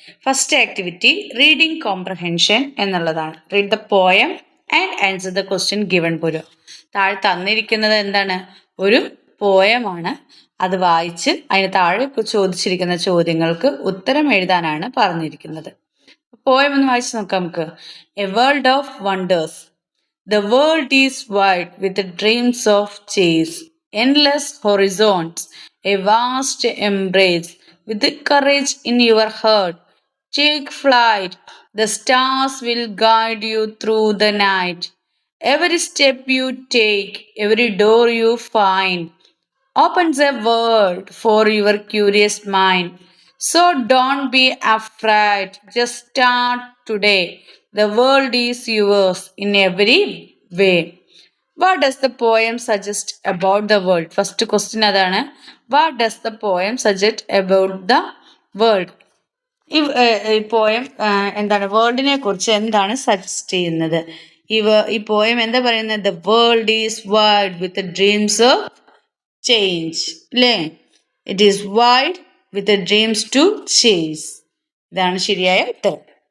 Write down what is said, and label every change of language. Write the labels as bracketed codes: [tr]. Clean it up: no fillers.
[en] First activity reading comprehension എന്നുള്ളതാണ്. Read the poem and answer the question given below. [ml] താഴെ തന്നിരിക്കുന്നത് എന്താണ്? ഒരു പോയമാണ്. അത് വായിച്ച് അതിന് താഴെ ചോദിച്ചിരിക്കുന്ന ചോദ്യങ്ങൾക്ക് ഉത്തരം എഴുതാനാണ് പറഞ്ഞിരിക്കുന്നത്. പോയം ഒന്ന് വായിച്ച് നോക്കാം നമുക്ക്. A world of wonders. [en] The world is wide with dreams of chase, endless horizons, a vast embrace. With courage in your heart, take flight. The stars will guide you through the night. Every step you take, every door you find, opens a world for your curious mind. So don't be afraid, just start today. The world is yours in every way. What does the poem suggest about the world? First question adana. What does the poem suggest about the world? [ml] ഈ poem എന്താണ് വേൾഡിനെ കുറിച്ച് എന്താണ് suggest ചെയ്യുന്നത്? ഈ poem എന്താ പറയുന്നത്? [en] The world is wide with dreams of change അല്ലേ. It is wide with dreams to chase. [ml] ഇതാണ് ശരിയായ ഉത്തരം.